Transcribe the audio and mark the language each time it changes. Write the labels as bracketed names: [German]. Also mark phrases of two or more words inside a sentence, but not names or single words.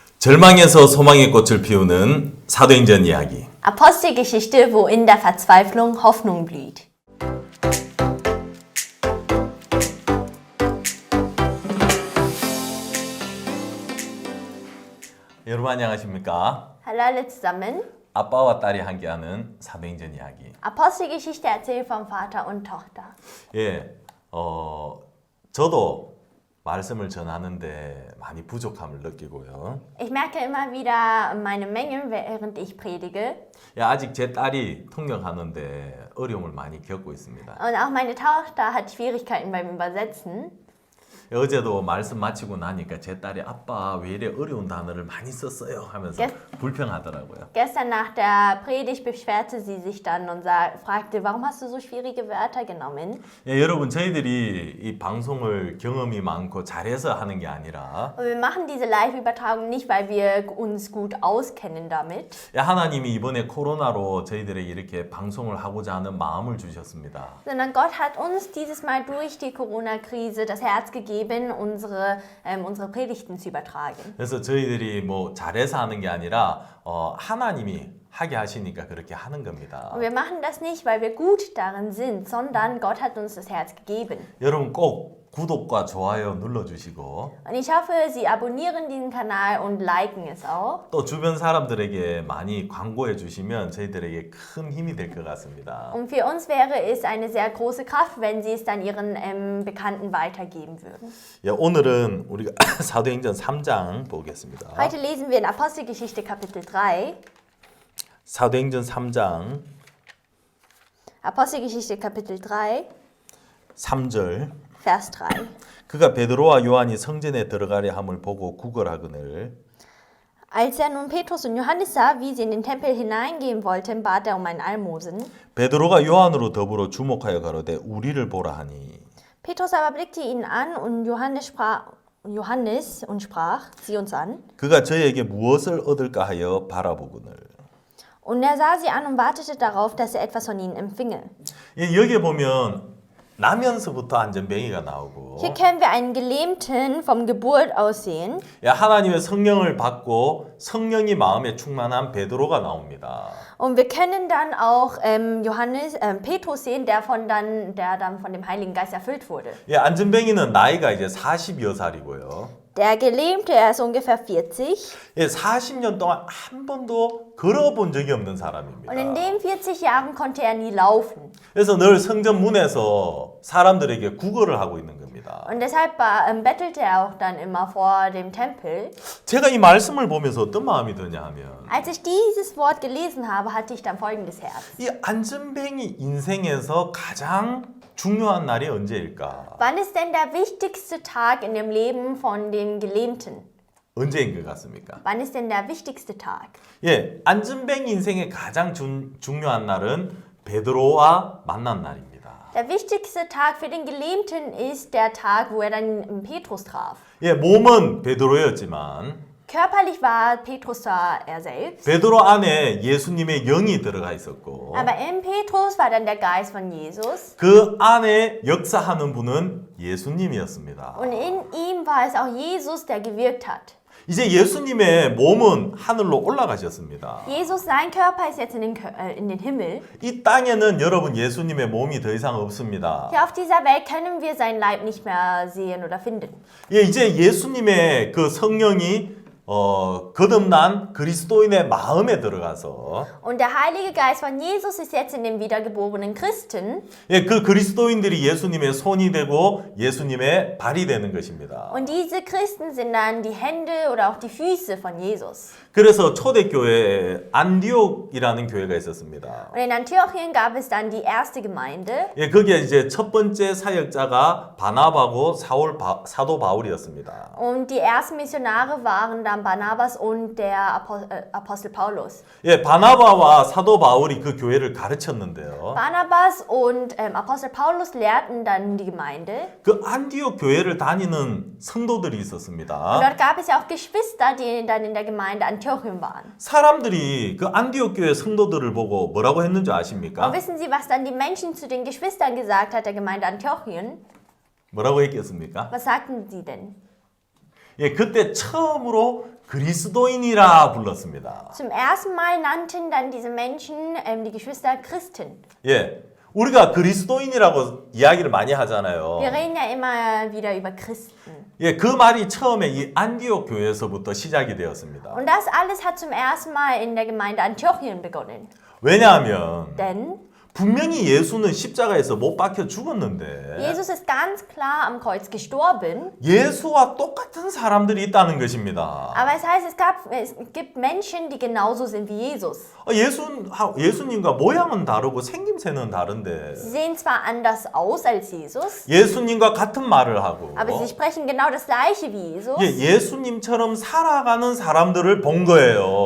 [Korean] 절망에서 소망의 꽃을 피우는 사도행전 이야기. [German] Apostelgeschichte, wo in der Verzweiflung Hoffnung blüht. [Korean] 여러분 안녕하십니까? [German] Hallo alle zusammen. [Korean] 아빠와 딸이 함께하는 사도행전 이야기. [German] Apostelgeschichte erzählt vom Vater und Tochter. [Korean] 예, 저도 말씀을 전하는데 많이 부족함을 느끼고요. [German] Ich merke immer wieder meine Mängel, während ich predige. [Korean] 예, 아직 제 딸이 통역하는데 어려움을 많이 겪고 있습니다. [German] Und auch meine Tochter hat Schwierigkeiten beim Übersetzen. [Korean] 예, 어제도 말씀 마치고 나니까 제 딸이 아빠 왜 이래 어려운 단어를 많이 썼어요 하면서 불평하더라고요. [German] Gestern nach der Predigt beschwerte sie sich dann und fragte, warum hast du so schwierige Wörter genommen? [Korean] 예, 여러분 저희들이 이 방송을 경험이 많고 잘해서 하는 게 아니라 [German] Und wir machen diese Live-Übertragung nicht, weil wir uns gut auskennen damit, [Korean] 예, 하나님이 이번에 코로나로 저희들에게 이렇게 방송을 하고자 하는 마음을 주셨습니다. [German] sondern Gott hat uns dieses Mal durch die Corona-Krise das Herz gegeben, unsere Predigten zu übertragen. [Korean] 그래서 저희들이 뭐 잘해서 하는 게 아니라 하나님이 하게 하시니까 그렇게 하는 겁니다. [German] Und wir machen das nicht, weil wir gut darin sind, sondern Gott hat uns das Herz gegeben. [Korean] 여러분 꼭 구독과 좋아요 눌러주시고 [German] Und ich hoffe, Sie abonnieren diesen Kanal und liken es auch. [Korean] 또 주변 사람들에게 많이 광고해 주시면 저희들에게 큰 힘이 될 것 같습니다. [German] Und für uns wäre es eine sehr große Kraft, wenn Sie es dann Ihren Bekannten weitergeben würden. [Korean] 예, 오늘은 우리가 사도행전 3장 보겠습니다. [German] Heute lesen wir in Apostelgeschichte Kapitel 3. [Korean] 사도행전 3장 [German] Apostelgeschichte Kapitel 3, [Korean] 3절 [German] Vers 3. [Korean] 그가 베드로와 요한이 성전에 들어가려 함을 보고 구걸하거늘 [German] Als nun Petrus und Johannes sah, wie sie in den Tempel hineingehen wollten, bat ein Almosen. [Korean] 베드로가 요한으로 더불어 주목하여 가로되 우리를 보라 하니 [German] Petrus aber blickte ihn an und Johannes und sprach, sieh uns an. [Korean] 그가 저에게 무엇을 얻을까 하여 바라보거늘. [German] Und er sah sie an und wartete darauf, dass er etwas von ihnen empfinge. [Korean] 예, 여기에 보면 나면서부터 안전뱅이가 나오고 [German] Hier können wir einen Gelähmten vom Geburt aus sehen. [Korean] 예, 하나님의 성령을 받고 성령이 마음에 충만한 베드로가 나옵니다. [German] Und wir können dann auch Petrus sehen, der dann von dem Heiligen Geist erfüllt wurde. [Korean] 예, 안전뱅이는 나이가 이제 40여 살이고요. [German] Der Gelähmte, er ist ungefähr 40. [Korean] 예, 40년 동안 한 번도 걸어본 적이 없는 사람입니다. [German] Und in den 40 Jahren konnte er nie laufen. [Korean] 그래서 늘 성전 문에서 사람들에게 구걸을 하고 있는 겁니다. [German] Und deshalb bettelte er auch dann immer vor dem Tempel. [Korean] 제가 이 말씀을 보면서 어떤 마음이 드냐 하면 [German] Als ich dieses Wort gelesen habe, hatte ich dann folgendes Herz. [Korean] 이 안전뱅이 인생에서 가장 중요한 날이 언제일까? [German] Wann ist denn der wichtigste Tag in dem Leben von dem Gelähmten? [Korean] 언제인 것 같습니까? [German] Wann ist denn der wichtigste Tag? [Korean] 예, 안전뱅이 인생의 가장 중요한 날은 베드로와 만난 날입니다. [German] Der wichtigste Tag für den Gelähmten ist der Tag, wo er dann Petrus traf. [Korean] 예, 몸은 베드로였지만 [German] Körperlich war Petrus zwar er selbst, [Korean] 베드로 안에 예수님의 영이 들어가 있었고 [German] aber in Petrus war dann der Geist von Jesus. [Korean] 그 안에 역사하는 분은 예수님이었습니다. [German] Und in ihm war es auch Jesus, der gewirkt hat. [Korean] 이제 예수님의 몸은 하늘로 올라가셨습니다. [German] Jesus, sein Körper ist jetzt in den Himmel. [Korean] 이 땅에는 여러분 예수님의 몸이 더 이상 없습니다. [German] Hier auf dieser Welt können wir seinen Leib nicht mehr sehen oder finden. [Korean] 예, 이제 예수님의 그 성령이 거듭난 그리스도인의 마음에 들어가서 [German] Und der Heilige Geist von Jesus ist jetzt in den wiedergeborenen Christen. [Korean] 예, 그 그리스도인들이 예수님의 손이 되고 예수님의 발이 되는 것입니다. [German] Und diese Christen sind dann die Hände oder auch die Füße von Jesus. [Korean] 그래서 초대교회에 안디옥이라는 교회가 있었습니다. [German] Und in Antiochien gab es dann die erste Gemeinde. [Korean] 예, 거기에 이제 첫 번째 사역자가 바나바고 사도 바울이었습니다. [German] Und die ersten Missionare waren dann Barnabas und der Apostel Paulus. [Korean] 예, 바나바와 사도 바울이 그 교회를 가르쳤는데요. [German] Barnabas und Apostel Paulus lehrten dann die Gemeinde. [Korean] 그 안디옥 교회를 다니는 성도들이 [German] Und [Korean] 있었습니다. [German] dort gab es ja auch Geschwister, die dann in der Gemeinde Antiochien waren. [Korean] 사람들이 그 안디옥 교회 성도들을 보고 뭐라고 했는지 [German] Und [Korean] 아십니까? [German] wissen Sie, was dann die Menschen zu den Geschwistern gesagt hat, der Gemeinde Antiochien? [Korean] 뭐라고 했겠습니까? [German] Was sagten sie denn? [Korean] 예, 그때 처음으로 그리스도인이라 불렀습니다. [German] Zum ersten Mal nannten dann diese Menschen die Geschwister Christen. [Korean] 예, 우리가 그리스도인이라고 이야기를 많이 하잖아요. [German] Wir reden ja immer wieder über Christen. [Korean] 예, 그 말이 처음에 이 안디옥 교회에서부터 시작이 되었습니다. [German] Und das alles hat zum ersten Mal in der Gemeinde Antiochien begonnen. [Korean] 왜냐하면 [German] Denn [Korean] 분명히 예수는 십자가에서 못 박혀 죽었는데 [German] Jesus ist ganz klar am Kreuz gestorben. [Korean] 예수와 똑같은 사람들이 있다는 것입니다. [German] Aber es heißt, es gibt Menschen, die genauso sind wie Jesus. [Korean] 예수님과 모양은 다르고 생김새는 다른데 [German] Sie sehen zwar anders aus als Jesus, [Korean] 예수님과 같은 말을 하고 [German] aber sie sprechen genau das Gleiche wie Jesus. [Korean] 예, 예수님처럼 살아가는 사람들을 본 거예요.